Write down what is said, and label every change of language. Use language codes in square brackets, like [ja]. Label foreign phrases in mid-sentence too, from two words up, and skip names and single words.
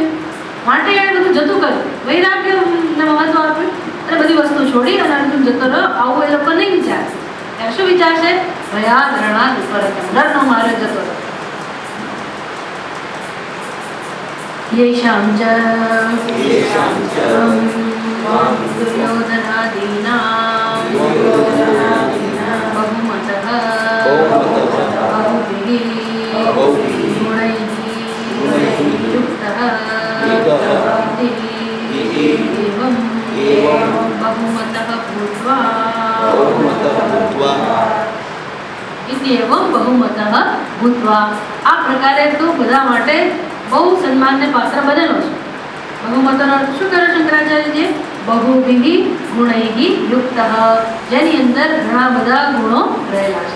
[gu] માટે એણે બધું જતું કર્યું, વૈરાગ્યને મહત્વ આપ્યું અને બધી વસ્તુ છોડી અને અર્જુન જતો રહ્યો. આવું એ લોકો નહીં વિચારે. ત્યારે શું વિચારશે? [sa] भया रणाद उपरतम. [gu] રણનો માર્યો જતો રહ્યો. [sa] येषां च दुर्योधनादीनां बहुमतः बहुभिः गुणैः युक्तः एवं बहुमतः भूत्वा [gu] આ પ્રકારે તો બધા માટે બહુ સન્માનને પાત્ર બનેલો છે. બહુમતનો અર્થ શું કરે શંકરાચાર્યજીએ? [sa] बहुविध गुणैः युक्तः, [gu] જેની અંદર ઘણા બધા ગુણો રહેલા છે.